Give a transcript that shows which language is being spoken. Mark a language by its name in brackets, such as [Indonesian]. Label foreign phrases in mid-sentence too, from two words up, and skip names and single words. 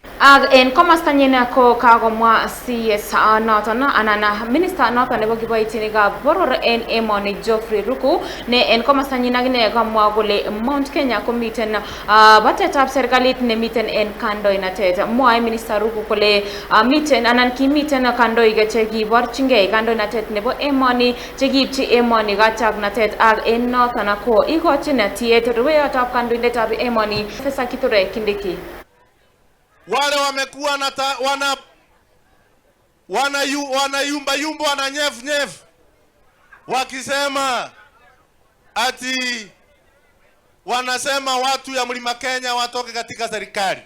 [Kalenjin] Ag en komasta nyina ko kagomwa CS noton anana minister noton nebo kiboitinikab boror en emoni Geoffrey Ruku ne en komasta nyina gine komwa kole Mount Kenya komiten batetab serikalit nemiten en kandoinatet. Mwae minister Ruku kole miten anan kimiten kandoik che kiborchingei kandoinatet nebo emoni che kiipchi emoni kachaknatet ak en noton ko igochin tiet ruweyotab kandoindetab emoni Professor Kithure Kindiki. [Swahili] Wale wamekuwa wanayumba wana nyef wakisema ati wanasema watu ya Mlima Kenya watoke katika serikali.